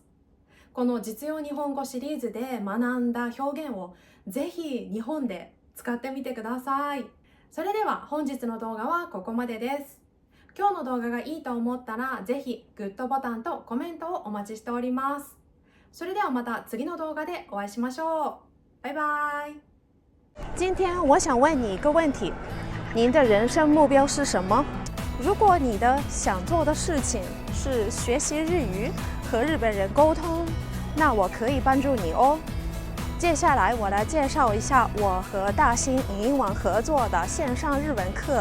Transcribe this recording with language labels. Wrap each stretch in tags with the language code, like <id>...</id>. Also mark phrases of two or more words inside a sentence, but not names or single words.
<ja>この実用日本語シリーズで学んだ表現をぜひ日本で使ってみてください。それでは本日の動画はここまでです。今日の動画がいいと思ったらぜひグッドボタンとコメントをお待ちしております。それではまた次の動画でお会いしましょう。バイバイ。</ja> <zh>今天我想问你一个问题，您的人生目标是什么？如果你的想做的事情是学习日语，和日本人沟通，那我可以帮助你哦。接下来我来介绍一下我和大新影音网合作的线上日文课。</zh>